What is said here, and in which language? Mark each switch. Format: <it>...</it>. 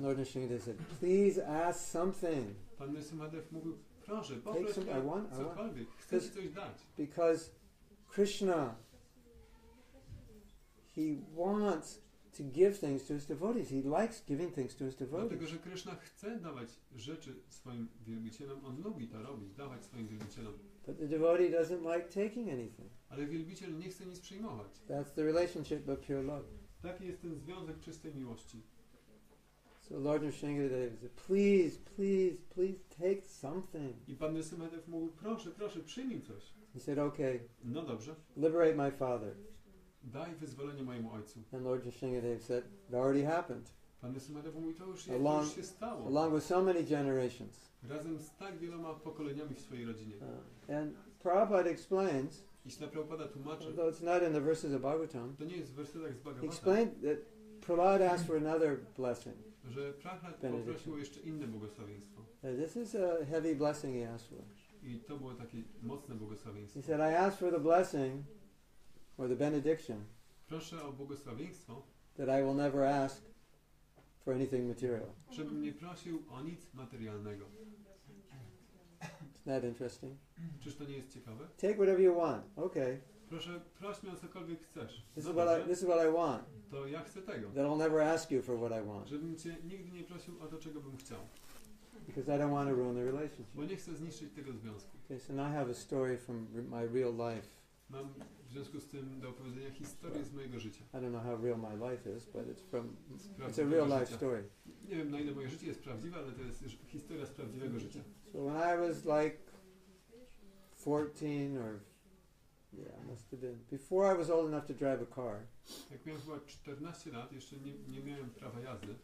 <en>Lord Nrsingh Dev said, please ask something.</en> <pl>Pan Nrsingh Dev mówił, proszę, poproś mnie cokolwiek, chcę ci coś dać.</pl> <en>Because Krishna, he wants to give things to his devotees. He likes giving things to his devotees.</en> <pl>Dlatego, że Krishna chce dawać rzeczy swoim wielbicielom, on lubi to robić, dawać swoim wielbicielom.</pl> <en>But the devotee doesn't like taking anything.</en> <pl>Ale wielbiciel nie chce nic przyjmować.</pl> <en>That's the relationship of pure love.</en> <pl>Taki jest ten związek czystej miłości.</pl> <en>So Lord Nrsingh Dev said, please, please, please take something.</en> <pl>I Pan Nrsingh Dev mówił, proszę, przyjmij coś.</pl> <en>He said, okay,</en> <pl>No dobrze,</pl> <en>liberate my father.</en> <pl>daj wyzwolenie mojemu ojcu.</pl> <en>And Lord Nrsingh Dev said, it already happened.</en> <pl>Pan Nrsingh Dev mówi, to już się stało.</pl> <en>Along with so many generations.</en> <pl>Razem z tak wieloma pokoleniami w swojej rodzinie.</pl> <en>And Prabhupada explains,</en> <pl>I Śla Prabhupada tłumaczy,</pl> <en>although it's not in the verses of Bhagavatam,</en> <pl>to nie jest w wersetach z</pl> <en>he</en> <pl>Bhagavata,</pl> <en>explained that Prahlad asked for another blessing.</en> <pl>że Prahlad poprosił o jeszcze inne błogosławieństwo.</pl> <en>This is a heavy blessing he asked for.</en> <pl>I to było takie mocne błogosławieństwo.</pl> <en>He said, I asked for the blessing, or the benediction,</en> <pl>Proszę o błogosławieństwo,</pl> <en>that I will never ask for anything material.</en> <pl>żebym nie prosił o nic materialnego.</pl> <en>Isn't that interesting?</en> <pl>Czyż to nie jest ciekawe?</pl> <en>Take whatever you want. Okay.</en> <pl>Proszę, proś mnie o cokolwiek chcesz.</pl> <en>This</en> <pl>No</pl> <en>is</en> <pl>dobrze,</pl> <en>this is what I want.</en> <pl>to ja chcę tego.</pl> <en>That I'll never ask you for what I want.</en> <pl>Żebym cię nigdy nie prosił o to, czego bym chciał.</pl> <en>Because I don't want to ruin the relationship.</en> <pl>Bo nie chcę zniszczyć tego związku.</pl> <en>Okay, so now I have a story from my real life.</en> <pl>Mam w związku z tym do opowiedzenia historię z mojego życia.</pl> <en>I don't know how real my life is, but it's a</en> <pl>prawdziwego</pl> <en>real life</en> <pl>życia.</pl> <en>story.</en> <pl>Nie wiem, na ile moje życie jest prawdziwe, ale to jest już historia z prawdziwego życia.</pl> <en>So when I was like 14 or must have been before I was old enough to drive a car.</en> <pl>Jak miałem chyba 14 lat, jeszcze nie miałem prawa jazdy.</pl>